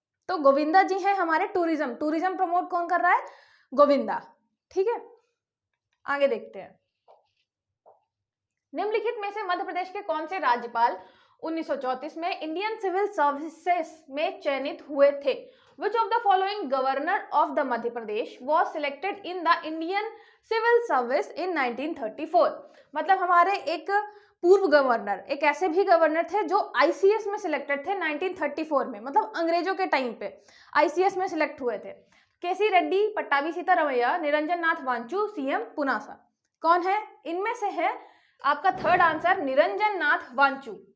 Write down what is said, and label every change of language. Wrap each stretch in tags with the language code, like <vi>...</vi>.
<hi>तो गोविंदा जी हैं हमारे टूरिज्म प्रमोट कौन कर रहा है? गोविंदा। ठीक है, आगे देखते हैं। निम्नलिखित में से मध्य प्रदेश के कौन से राज्यपाल 1934 में इंडियन सिविल सर्विसेज में चयनित हुए थे?</hi> <en>Which of the following governor of the Madhya Pradesh was selected in the Indian Civil Service in 1934?</en> <hi>मतलब हमारे एक पूर्व गवर्नर, एक ऐसे भी गवर्नर थे जो आईसीएस में सिलेक्टेड थे 1934 में, मतलब अंग्रेजों के टाइम पे आईसीएस में सिलेक्ट हुए थे। केसी रेड्डी, पट्टाभी सीतारमैया, निरंजन नाथ वांचू, सीएम पुनासा। कौन है इनमें से? है आपका थर्ड आंसर निरंजन नाथ वांचू।</hi>